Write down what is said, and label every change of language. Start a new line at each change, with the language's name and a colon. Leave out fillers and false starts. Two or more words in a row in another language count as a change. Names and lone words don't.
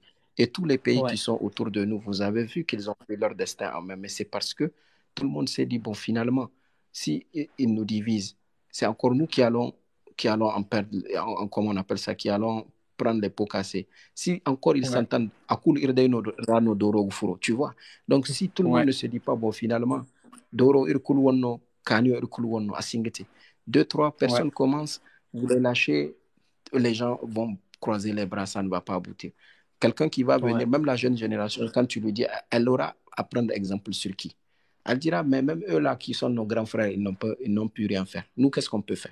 French: Et tous les pays qui sont autour de nous, vous avez vu qu'ils ont fait leur destin en main, mais c'est parce que tout le monde s'est dit, bon, finalement, si ils nous divisent, c'est encore nous qui allons en perdre, comment on appelle ça, qui allons prendre les pots cassés. Si encore ils s'entendent, tu vois. Donc, si tout le monde ne se dit pas, bon, finalement,
Fula: Doro irkul wonno, Kanyo irkul wonno, Asingete.
French: 2-3 personnes commencent, vous les lâchez, les gens vont croiser les bras, ça ne va pas aboutir. Quelqu'un qui va venir, même la jeune génération, quand tu lui dis, elle aura à prendre exemple sur qui? Elle dira, mais même eux là qui sont nos grands frères, ils n'ont pu rien faire. Nous, qu'est-ce qu'on peut faire?